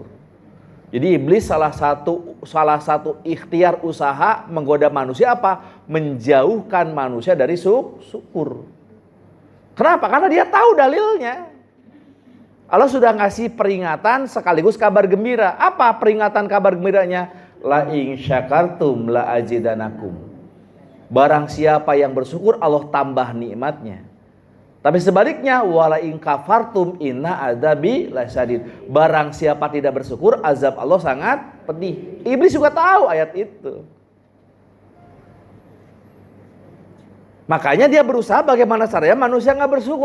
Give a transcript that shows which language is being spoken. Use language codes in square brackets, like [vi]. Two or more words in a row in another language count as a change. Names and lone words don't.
[id] Jadi iblis salah satu ikhtiar usaha menggoda manusia apa? Menjauhkan manusia dari syukur. Kenapa? Karena dia tahu dalilnya. Allah sudah ngasih peringatan sekaligus kabar gembira. Apa peringatan kabar gembiranya? [ar] لئن شكرتم لأزيدنكم. [id] Barang siapa yang bersyukur Allah tambah nikmatnya. Tapi sebaliknya, [ar] ولئن كفرتم إن عذابي لشديد. [id] Barang siapa tidak bersyukur, azab Allah sangat pedih. Iblis juga tahu ayat itu. Makanya dia berusaha bagaimana caranya manusia nggak bersyukur.